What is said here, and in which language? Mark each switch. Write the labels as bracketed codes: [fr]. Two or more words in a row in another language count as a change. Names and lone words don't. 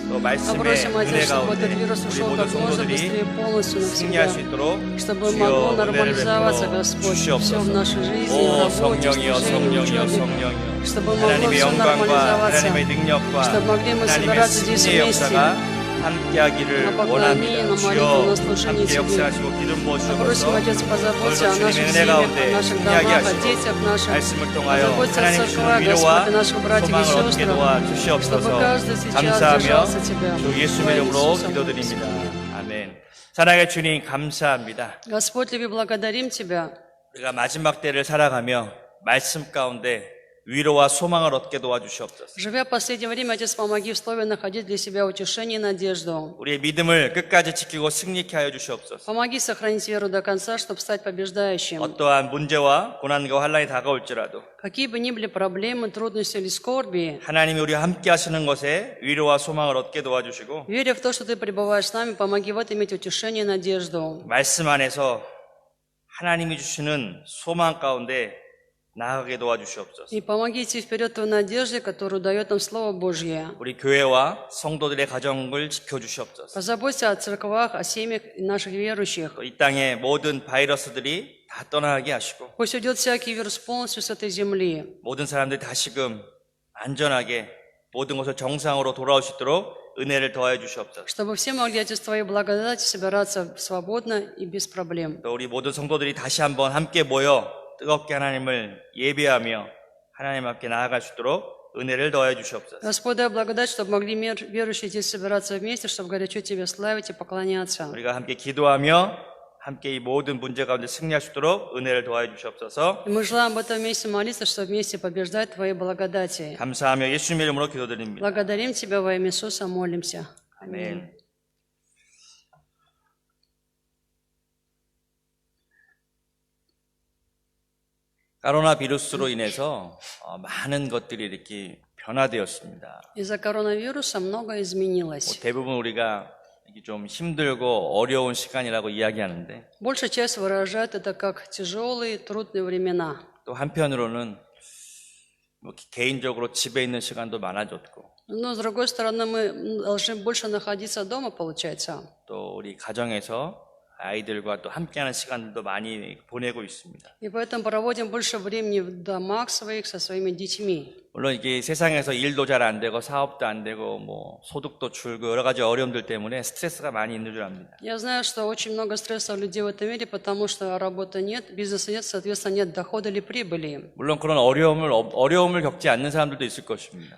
[ru] Мы просим, Отец, чтобы этот вирус ушел как можно быстрее полностью навсегда, чтобы могло нормализоваться, Господь, все в нашей жизни, в работе, в служении, в учебе, чтобы могло все нормализоваться, чтобы могли мы собираться здесь вместе, [ko] 함께하기를 [ru] на поклонение, на молитву, на служение Тебе. Мы просим, Отец, позаботься о наших семьях, о наших домах, о детях наших, позаботься о церквах, Господь, о наших братьях и сестрах, чтобы каждый сейчас зажался Тебя. [ko] 주 예수의 이름으로 기도드립니다. 아멘. 사랑의 주님 감사합니다. [ru] Господь, Тебе благодарим Тебя. [ko] 우리가 마지막 때를 살아가며 말씀 가운데 위로와 소망을 얻게 도와주시옵소서. [ru] Живя в последнее время, Отец, помоги в Слове находить для себя утешение и надежду. [ko] 우리의 믿음을 끝까지 지키고 승리케 하여 주시옵소서. [ru] Помоги сохранить веру до конца, чтобы стать побеждающим. [ko] 어떠한 문제와 고난과 환란이 다가올지라도 [ru] Какие бы ни были проблемы, трудности или скорби, [ko] 하나님이 우리와 함께 하시는 것에 위로와 소망을 얻게 도와주시고 [ru] веря в то, что Ты пребываешь с нами, помоги в этом иметь утешение и надежду. [ko] 말씀 안에서 하나님이 주시는 소망 가운데 나아가게 도와주시옵소서. [ru] И помоги идти вперед той надежде, которую дает нам Слово Божье. [ko] 우리 교회와 성도들의 가정을 지켜주시옵소서. [ru] Позаботься о церквах, о семьях наших верующих. [ko] 또 이 땅의 모든 바이러스들이 다 떠나게 하시고 [ru] Пусть уйдет всякий вирус полностью с этой земли. [ko] 모든 사람들이 다시금 안전하게 모든 것을 정상으로 돌아올 수 있도록 은혜를 더해 주시옵소서. [ru] Чтобы все могли через Твою благодать собираться свободно и без проблем. [ko] 또 우리 모든 성도들이 다시 한번 함께 모여 뜨겁게 하나님을 예배하며 하나님 앞에 나아갈 수 있도록 은혜를 더해 주시옵소서. [ru] Господь, дай благодать, чтобы могли верующие здесь собираться вместе, чтобы горячо Тебя славить и поклоняться. [ko] 우리가 함께 기도하며 함께 이 모든 문제 가운데 승리할 수 있도록 은혜를 더해 주시옵소서. [ru] И мы желаем в этом месте молиться, чтобы вместе побеждать Твоей благодати. [ko] 감사하며 예수님의 이름으로 기도드립니다. [ru] Благодарим Тебя во имя Иисуса, молимся. [ko] 아멘. 코로나 비루스로 인해서 많은 것들이 이렇게 변화되었습니다. [ru] Из-за коронавируса многое изменилось. [ko] 대부분 우리가 이게 좀 힘들고 어려운 시간이라고 이야기하는데 [ru] Большая часть выражает это как тяжелые, трудные времена. [ko] 또 한편으로는 뭐 개인적으로 집에 있는 시간도 많아졌고 [ru] Но, с другой стороны, мы должны больше находиться дома, получается. [ko] 또 우리 가정에서 아이들과 또 함께하는 시간들도 많이 보내고 있습니다. [ru] И поэтому проводим больше времени в домах своих со своими детьми. [ko] 물론 이게 세상에서 일도 잘 안 되고 사업도 안 되고 뭐 소득도 줄고 여러 가지 어려움들 때문에 스트레스가 많이 있는 줄 압니다. [ru] Я знаю, что очень много стресса у людей в этом мире, потому что работы нет, бизнеса нет, соответственно, нет дохода или прибыли. [ko] 물론 그런 어려움을 겪지 않는 사람들도 있을 것입니다.